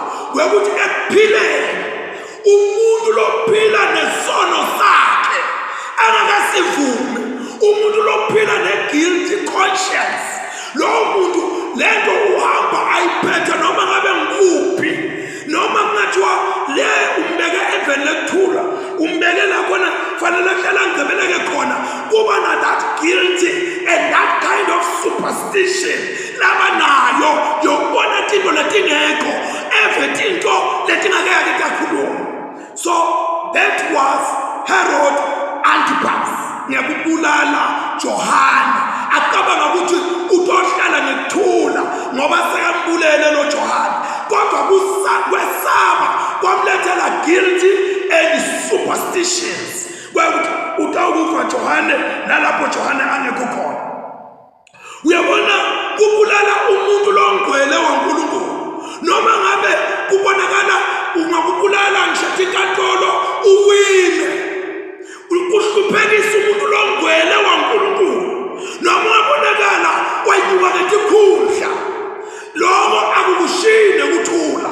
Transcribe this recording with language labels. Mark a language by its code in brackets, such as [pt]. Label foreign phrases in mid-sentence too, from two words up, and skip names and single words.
[ss] wekuthi ekuphileni umuntu lophila nesono sakhe angakasivumi, umuntu lophila ne-guilty conscience, lowo muntu lento uhamba ayiphethe noma ngabe ngikuphi, noma kungathiwa le umbeke eveni lekuthula, umbeke la khona fanele hlala ngibeleke khona, kuba na [en] that guilty and that kind of superstition [ss] labanayo yokubona tinto letingekho everything letingakeke takhuluma. [en] So that was [ss] Herod Antipas ngekubulala Johana, acabanga ukuthi utohlala ngekuthula ngoba sekambulele lo Johana, kodwa kwesaba kwamlethela [en] guilty and superstitions [ss] kwekuthi utawukufa Johane nalapho Johane angekho khona. Uyabona kubulala umuntu longcwele waNkulunkulu, noma ngabe kubonakala ungakubulala ngisho inkantolo uwine, ukuhluphekisa umuntu longcwele waNkulunkulu, noma ngabonakala wayibuka ngetikhundla, lokho akukushine kuthula.